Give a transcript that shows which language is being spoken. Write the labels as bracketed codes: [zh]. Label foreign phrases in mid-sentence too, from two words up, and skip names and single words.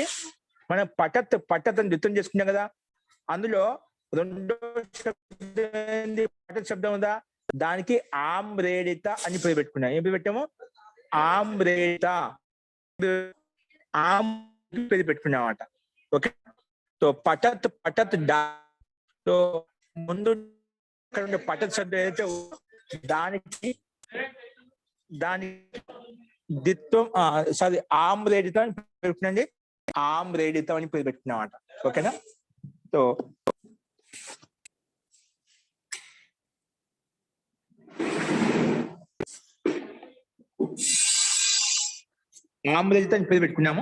[te] మనం పఠత్ పఠత్ అని ద్విత్వం చేసుకున్నాం కదా, అందులో రెండో శబ్దం పఠత్ శబ్దం ఉందా, దానికి ఆమ్రేడిత అని పేరు పెట్టుకున్నాం. ఏం పేరు పెట్టాము? ఆమ్రేడిత ఆమ్ పేరు పెట్టుకున్నాం అన్నమాట. ఓకే, तो पठत पठत डा तो ముందు పఠత్ శబ్దం ఏదైతే దానికి ద్విత్వం సారీ ఆమ్రేడితం అని పెట్టుకునండి, ఆమ్రేడితం అని పేరు పెట్టుకున్నామాట. ఓకేనా? సో ఆమ్రేడితం అని పేరు పెట్టుకున్నాము.